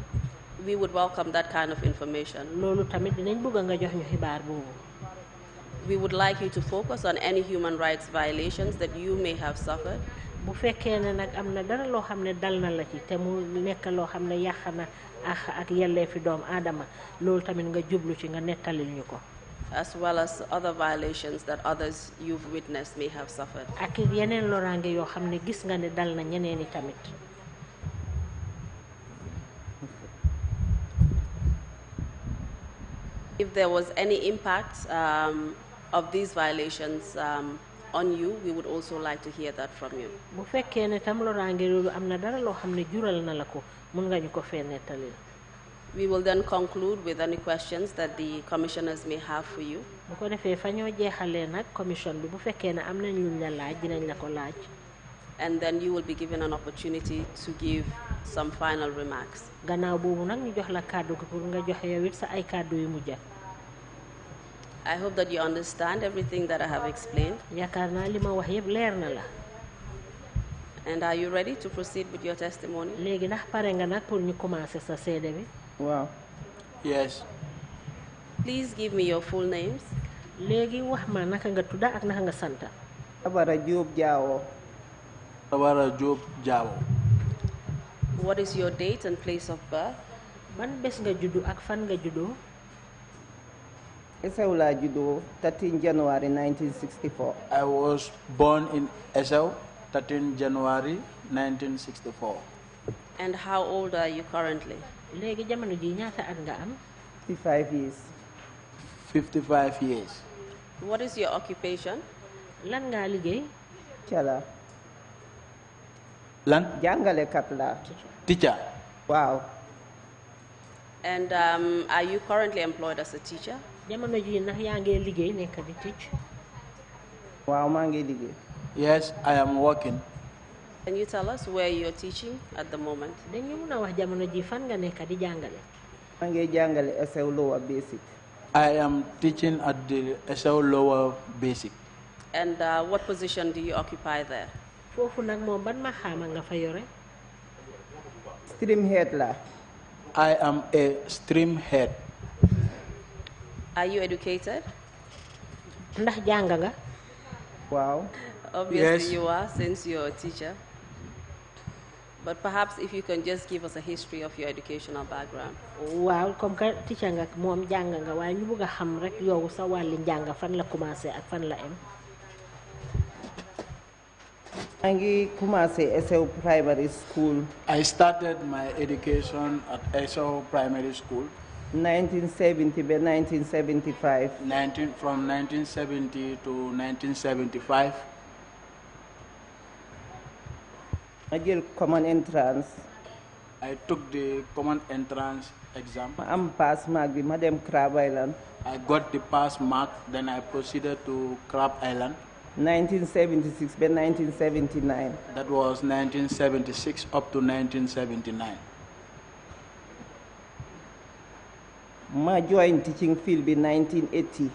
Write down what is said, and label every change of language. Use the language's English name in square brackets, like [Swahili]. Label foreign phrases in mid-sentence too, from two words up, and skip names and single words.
[English] we would welcome that kind of information. [Wolof] loolu tamit dinañ bëgg nga jox ñu xibaar boobu. [English] We would like you to focus on any human rights violations that you may have suffered. [Wolof] bu fekkee ne nag am na dara loo xam ne dal na la ci te mu nekk loo xam ne yàq na ak yelleefi doomu aadama loolu tamit nga jublu ci nga nettalil ñu ko. [English] as well as other violations that others you've witnessed may have suffered. [Wolof] ak yeneen loraange yoo xam ne gis nga ne dal na ñeneen i tamit. [English] If there was any impact of these violations on you, we would also like to hear that from you. [Wolof] bu fekkee ne tam loraange loolu am na dara loo xam ne jural na la ko mun nga ñu ko fee nettalil. [English] We will then conclude with any questions that the commissioners may have for you. [Wolof] bu ko defee fa ñoo jeexalee nag commission bi bu fekkee ne am nañ luñ la laaj dinañ la ko laaj. [English] And then you will be given an opportunity to give some final remarks. [Wolof] gannaaw boobu nag ñu jox la kàddu gi pour nga joxe yow it sa ay kàddu yu mujj. [English] I hope that you understand everything that I have explained. [Wolof] yaakaar naa li ma wax yëpp leer na la. [English] And are you ready to proceed with your testimony? [Wolof] léegi ndax pare nga nag pour ñu commencer sa seede bi. Wow. [English] Yes. Please give me your full names. [Wolof] léegi wax ma naka nga tudda ak naka nga santa. Tabara Jobe Jawo. Tabara Jobe Jawo. [English] What is your date and place of birth? [Wolof] ban bés nga juddu ak fan nga juddoo. Esau judo 13 January 1964. [English] I was born in Esau, 13 January 1964. And how old are you currently? [Wolof] léegi jamono ji ñaata at nga am. [English] 55 years. 55 years. What is your occupation? [Wolof] lan ngaa liggéey. Chala. Lan? Jàngalekat la. [English] Teacher. [Wolof] Wow. [English] And are you currently employed as a teacher? [Wolof] jamono ji ndax yaa ngi liggéey nekk di teach. Wow, maa ngi liggéey. [English] Yes, I am working. Can you tell us where you're teaching at the moment? [Wolof] dañu mun a wax jamono ji fan nga nekk di jàngale. Maa ngi jàngale Esau Lower Basic. [English] I am teaching at the Esau Lower Basic. And what position do you occupy there? [Wolof] foofu nag moom ban ma xaama nga fa yore. [English] Stream head [Wolof] la. [English] I am a stream head. Are you educated? [Wolof] ndax jàng nga. Wow. [English] Obviously Yes. you are, since you're a teacher. But perhaps if you can just give us a history of your educational background. [Wolof] waaw [French] comme que [Wolof] teacher nga moom jàng nga waaye ñu bëgg a xam rek yow sa wàlli njàng fan la commencé ak fan la em. Maa ngi commencé Esau Primary School [English] I started my education at Esau Primary School [Wolof] 1970 ba 1975. [English] from 1970 to 1975. [Wolof] Ma jël [English] common entrance I took the common entrance exam. [Wolof] ma am [English] pass mark [Wolof] bi ma dem Crab Island. [English] I got the pass mark, then I proceeded to Crab Island. 1976 by 1979. That was 1976 up to 1979. Ma joined teaching field in 1980.